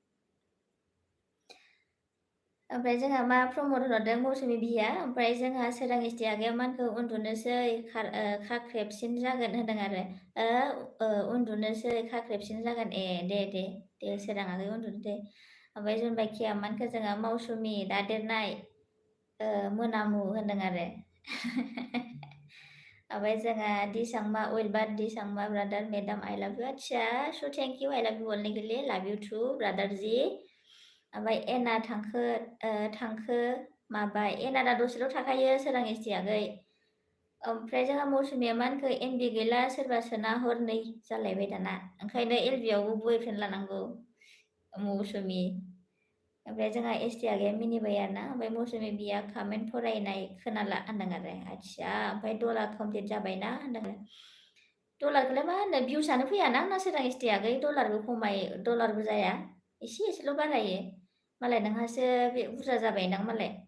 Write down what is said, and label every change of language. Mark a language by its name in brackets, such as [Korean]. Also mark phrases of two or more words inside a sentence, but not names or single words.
[Bodo] ओमफ्राय जोंहा मा प्रमद हरदों मौसुमि बिया ओमफ्राय जोंहा सोरां इस्ति आगैया मानखौ उन्दुनोसै खाख्रेबसिन जागोन होनदों आरो उन्दुनोसै खाख्रेबसिन जागोन दे सोरां आगै उन्दुनो दे ओमफ्राय जुनबायखिया मानखौ जोंहा मौसुमि दादेरनाय मोनामु होनदों आरो ओमफ्राय जोंहा दिसांमा वेलबार दिसांमा ब्रादार मेडाम [English] I love you अच्छा so thank you I love you [Hindi] बोलने के लिए [English] love you too [Bodo] ब्रादार जी ओमफ्राय एना थांखो माबाय एना दा दसेल' थाखायो सोरां इस्ति आगै ओमफ्राय जोंहा मौसुमिया मानखो एमबि गैला सोरबा सोना हरनै जालायबाय दाना ओंखायनो एलबियावबो बयफ्रेन्ड लानांगौ मौसुमि ओमफ्राय जोंहा एसटि आगैया मिनिबाय आरोना ओमफ्राय मौसुमि बिया कामेन्ट फरायनाय खोनाला होनदों आरो आदसा ओमफ्राय डलार कमप्लिट जाबायना होनदों आरो डलारखौलाय मा होनो भिउसआनो फैयाना आंना सोरां इस्ति आगै डलारबो जाया एसेल' बारायो मालाय नोंहासो बे बुरजा जाबायदां मालाय